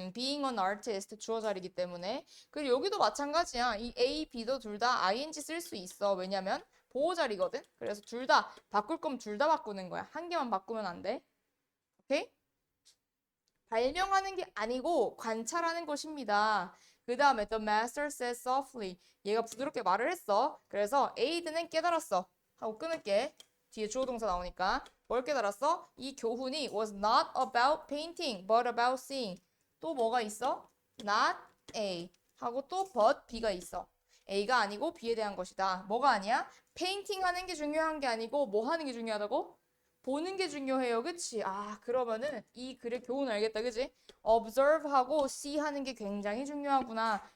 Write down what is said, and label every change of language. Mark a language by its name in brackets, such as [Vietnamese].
[English] being an artist [Korean] 주어 자리이기 때문에. 그리고 여기도 마찬가지야. 이 A, B도 둘 다 ing 쓸 수 있어. 왜냐면 보호 자리거든. 그래서 둘 다 바꿀 거면 둘 다 바꾸는 거야. 한 개만 바꾸면 안 돼. 오케이? 발명하는 게 아니고 관찰하는 것입니다. 그 다음에 [English] the master said softly. [Korean] 얘가 부드럽게 말을 했어. 그래서 에이드는 깨달았어. 하고 끊을게. 뒤에 주어 동사 나오니까. 뭘 깨달았어? 이 교훈이 [English] was not about painting, but about seeing. [Korean] 또 뭐가 있어? not A. 하고 또 but B가 있어. A가 아니고 B에 대한 것이다. 뭐가 아니야? 페인팅 하는 게 중요한 게 아니고 뭐 하는 게 중요하다고? 보는 게 중요해요. 그치? 아, 그러면은 이 글의 교훈을 알겠다. 그치? observe하고 see 하는 게 굉장히 중요하구나.